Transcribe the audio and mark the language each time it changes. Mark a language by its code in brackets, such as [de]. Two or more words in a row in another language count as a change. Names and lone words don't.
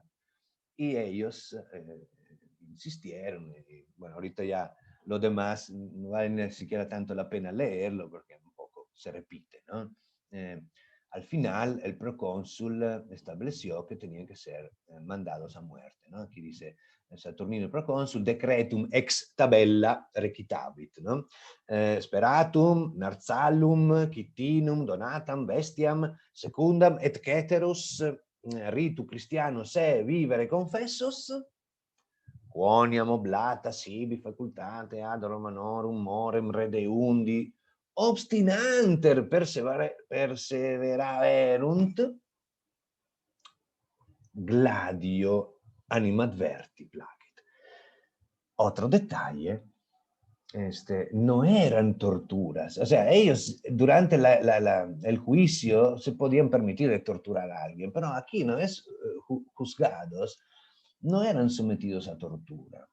[es] Y ellos insistieron. Y, bueno, ahorita ya lo demás no vale ni siquiera tanto la pena leerlo porque un poco se repite, ¿no? Al final, el procónsul estableció que tenían que ser mandados a muerte, ¿no? Aquí dice Saturnino el procónsul, [la] decretum ex tabella requitabit, ¿no? Speratum, Narsallum, Kittinum, Donatam, Bestiam, Secundam, et ceteros, ritu Christiano se vivere confessos, quoniam oblata sibi facultate ad Romanorum morem redeundi, obstinanter perseveraverunt, gladio animadverti placet. [es] Otro detalle, no eran torturas. O sea, ellos durante el juicio se podían permitir de torturar a alguien, pero aquí no es juzgados, no eran sometidos a tortura.